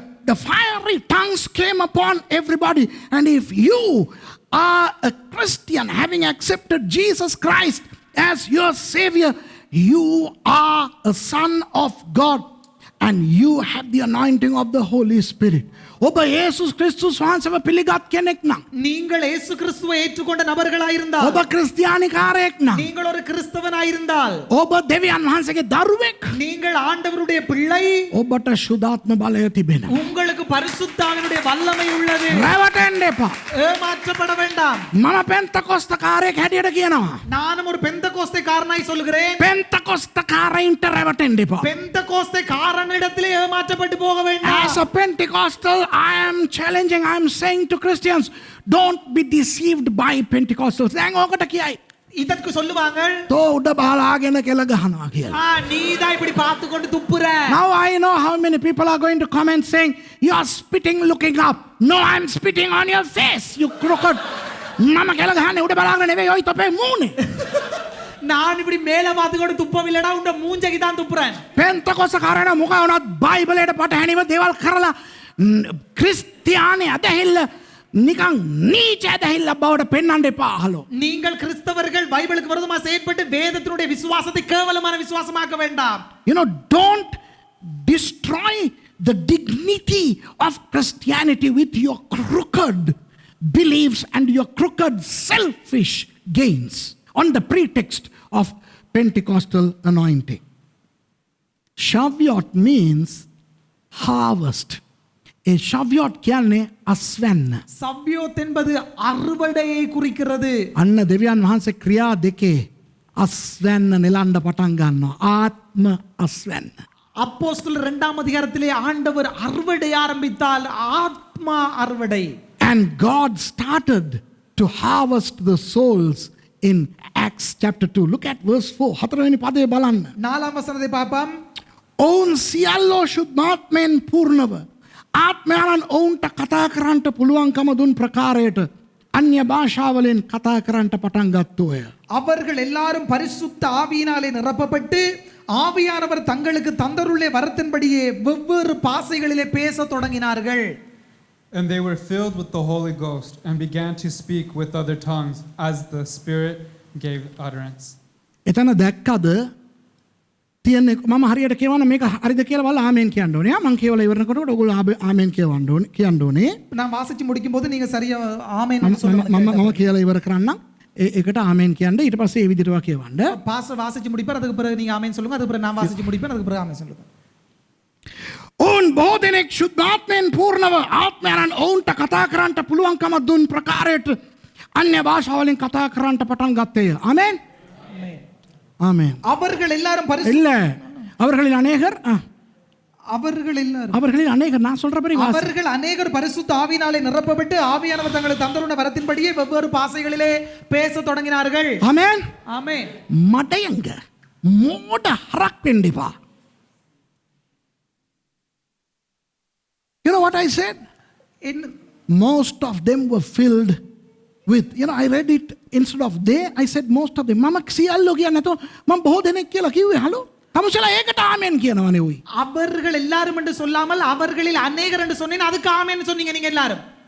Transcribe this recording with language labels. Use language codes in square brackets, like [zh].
[en] The fiery tongues came upon everybody, and if you are a Christian having accepted Jesus Christ as your savior, you are a son of God and you have the anointing of the Holy Spirit. [si] ඔබ යේසුස් ක්‍රිස්තුස් වහන්සේව පිළිගත් කෙනෙක් නම් [ta] நீங்கள் இயேசு கிறிஸ்துவை ஏற்றுக்கொண்ட நபர்களாய் இருந்தால் [si] ඔබ ක්‍රිස්තියානිකාරයෙක් නම් [ta] நீங்கள் ஒரு கிறிஸ்தவனாய் இருந்தால் [si] ඔබ දෙවියන් වහන්සේගේ දරුවෙක් [ta] நீங்கள் ஆண்டவருடைய பிள்ளை [si] ඔබට ශුද්ධාත්ම බලය තිබෙනවා. [ta] உங்களுக்கு பரிசுத்த ஆவியினுடைய வல்லமை உள்ளது. [si] රැවටෙන්න එපා. [ta] ஏமாற்றப்பட வேண்டாம். [si] මම පෙන්තකොස්තකාරයෙක් හැටියට කියනවා. [ta] நானும் ஒரு பெந்தகோஸ்தே காரனாய் சொல்கிறேன். [si] පෙන්තකොස්තකාරයින්ට රැවටෙන්න එපා. [ta] பெந்தகோஸ்தே காரனிடத்திலே ஏமாற்றப்பட்டு போக வேண்டாம். [en] As a Pentecostal, I am challenging, I am saying to Christians, don't be deceived by Pentecostals. [si] දැන් ඕකට කියයි. [ta] இதற்கு சொல்லுவாங்க [si] තෝ උඩ බහලාගෙන කෙල ගහනවා කියලා. [ta] நீதான் இப்படி பார்த்து கொண்டு துப்புற. [en] Now I know how many people are going to comment saying, you are spitting looking up. No, I am spitting on your face, you crooked. [si] මම කෙල ගහන්නේ උඩ බලාගෙන නෙවෙයි ඔය තොපේ මූණේ. [ta] நான் இப்படி மேல பார்த்து கொண்டு துப்பவில்லடா உண்ட மூஞ்சைக்கு தான் துப்புறேன். [si] පෙන්තකොස්තකාරයන මොකක් වුණත් බයිබලයට පටහැනිව දේවල් කරලා ක්‍රිස්තියානි අදහිල්ල නිකන් නීච ඇදහිල්ල බවට පෙන්වන්න එපා අහලෝ. [ta] நீங்கள் கிறிஸ்தவர்கள் பைபிளுக்கு விரோதமா செயல்பட்டு வேதத்தினுடைய விசுவாசத்தை கேவலமான விசுவாசமாக்க வேண்டாம். [en] You know, don't destroy the dignity of Christianity with your crooked beliefs and your crooked selfish gains on the pretext of Pentecostal anointing. Shavuot means harvest. [si] A Shavuot කියන්නේ අස්වැන්න. [ta] சவ்யோத் என்பது அறுவடையை குறிக்கிறது. [si] අන්න දෙවියන් වහන්සේ ක්‍රියා දෙකේ අස්වැන්න නෙලන්න පටන් ගන්නවා. ආත්ම අස්වැන්න. [ta] அப்போஸ்தலர் 2ஆம் அதிகாரத்திலே ஆண்டவர் அறுவடை ஆரம்பித்தால் ஆத்மா அறுவடை. [en] And God started to harvest the souls in Acts chapter 2. Look at verse 4. [si] හතරවෙනි පදේ බලන්න. 4ාம் වසනයේ පාපම් ඔවුන් සියල්ලෝ ශුද්ධාත්මයෙන් පූර්ණව ආත්මයන් ඔවුන්ට කතා කරන්නට පුළුවන්කම දුන් ප්‍රකාරයට අන්‍ය භාෂාවලින් කතා කරන්නට පටන් ගත්තෝය. [ta] அவர்கள் எல்லாரும் பரிசுத்த ஆவியினாலே நிரப்பப்பட்டு ஆவியானவர் தங்களுக்கு தந்தருளே வரத்தின்படியே வெவ்வேறு பாஷைகளிலே பேசத் தொடங்கினார்கள். [en] And they were filled with the Holy Ghost and began to speak with other tongues as the Spirit gave utterance. [si] එතන දැක්කද තියෙන්නේ මම හරියට කියවන මේක හරිද කියලා බලලා ආමෙන් කියන්න ඕනේ. මම කියවලා ඉවරනකොට ඔයගොල්ලෝ ආමෙන් කියන්න ඕනේ. [ta] நான் வாசிச்சு முடிக்கும் போது நீங்க சரியா ஆமென் [si] මම කියලා ඉවර කරන්නම්. ඒකට ආමෙන් කියන්න ඊට පස්සේ ඒ විදිහට කියවන්න. [ta] பாஸ்டர் வாசிச்சு முடிப்பார் அதுக்கு பிறகு நீங்க ஆமென் சொல்லுங்க அதுக்கு பிறகு நான் வாசிச்சு முடிப்பேன் அதுக்கு பிறகு ஆமென் சொல்லுங்க. [si] ඔවුන් බොහෝ දෙනෙක් ශුද්ධාත්මයෙන් පූර්ණව ආත්මයන් ඔවුන්ට කතා කරන්නට පුළුවන්කම දුන් ප්‍රකාරයට අන්‍ය භාෂාවලින් කතා කරන්නට පටන් ගත්තේය. ආමෙන්. ஆமென். [ta] அவர்கள் எல்லாரும் இல்ல அவர்களில் அநேகர் அவர்கள் எல்லாரும் அவர்களில் அநேகர் நான் சொல்றபடி வாசி. அவர்கள் அநேகர் பரிசுத்த ஆவியினாலே நிரப்பப்பட்டு ஆவியானவர் தங்களுக்கு தந்துள்ள வரத்தின்படியே வெவ்வேறு பாஷைகளிலே பேசத் தொடங்கினார்கள். ஆமென். ஆமென். [si] මඩයංග මෝඩ හරක් වෙන්න එපා. [en] You know what I said? Most of them were filled with, I read it instead of they, I said most of them. [si] මම සියල්ලෝ කියන්නේ නැතුව මම බොහෝ දෙනෙක් කියලා කිව්වේ. හලෝ. තමුසලා ඒකට ආමෙන් කියනවනේ උයි. [ta] அவர்கள் எல்லாரும் என்று சொல்லாமல் அவர்களில் அநேகர் என்று சொன்னேன். அதுக்கு ஆமென் சொன்னீங்க நீங்க எல்லாரும்.